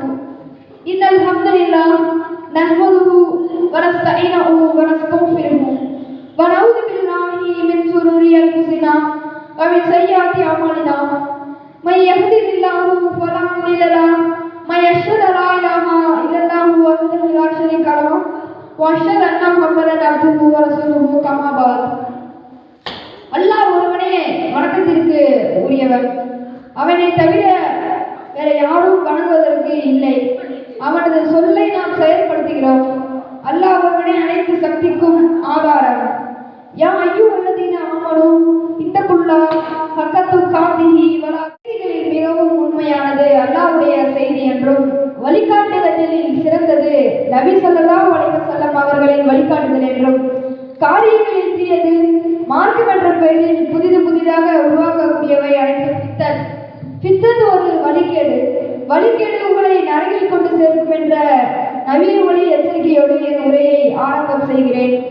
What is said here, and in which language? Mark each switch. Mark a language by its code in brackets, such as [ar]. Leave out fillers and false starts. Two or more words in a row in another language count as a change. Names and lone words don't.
[ar] إن الحمد لله نحمده ونستعينه ونستغفره ونعوذ بالله من شرور أنفسنا ومن سيئات أعمالنا. من يهده الله فلا مضل له ومن يشهد أن لا إله إلا الله وحده لا شريك له وأشهد أن محمدا عبده ورسوله كما بعد. [ta] அல்லாஹ் ஒருவனே வணக்கத்திற்கு உரியவன். அவனை தவிர வேற யாரும் வணங்குவதற்கு இல்லை. அவனது சொல்லை நாம் செயல்படுத்துகிறோம். அல்லாஹ் ஒருவனே அனைத்து சக்திக்கும் ஆதாரம். [ar] يا أيها الذين آمنوا اتقوا الله حق تقاته ولا [ta] செய்திகளில் மிகவும் உண்மையானது அல்லாஹ்வுடைய செய்தி என்றும் வழிகாட்டுதலில் சிறந்தது நபி [ar] صلى الله عليه وسلم [ta] அவர்களின் வழிகாட்டுதல் என்றும் காரியங்களில் தீயது மார்க்கம் என்ற பெயரில் புதிதாக உருவாக்கக்கூடியவை அனைத்து பித்தத் ஒரு வழிகேடு உங்களை நரகில் கொண்டு சேர்க்கும் என்ற நவீன ஒளி எச்சரிக்கையோடு என் உரையை ஆரம்பம் செய்கிறேன்.